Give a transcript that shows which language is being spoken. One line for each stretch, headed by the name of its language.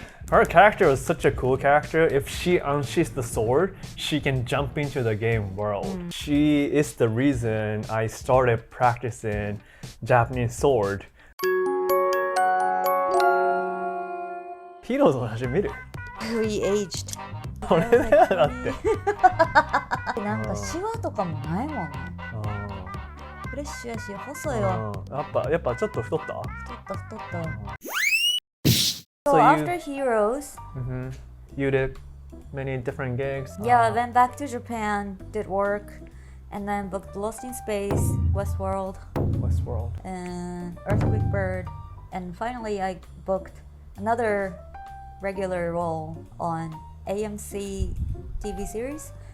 English: Her character was such a cool character. If she unsheathes the sword, she can jump into the game world. She is the reason I started practicing Japanese sword.
Japanese: Heroes の話見る
English: We aged.
Japanese: これだよだってなんかシワとかもないもんね。フレッシュやし細いわ。やっぱちょっと太った太った。
English: So So after Heroes, you did many different gigs? yeah, went back to Japan, did work, and then booked Lost in Space, Westworld, and Earthquake Bird, and finally I booked another regular role on AMC TV series.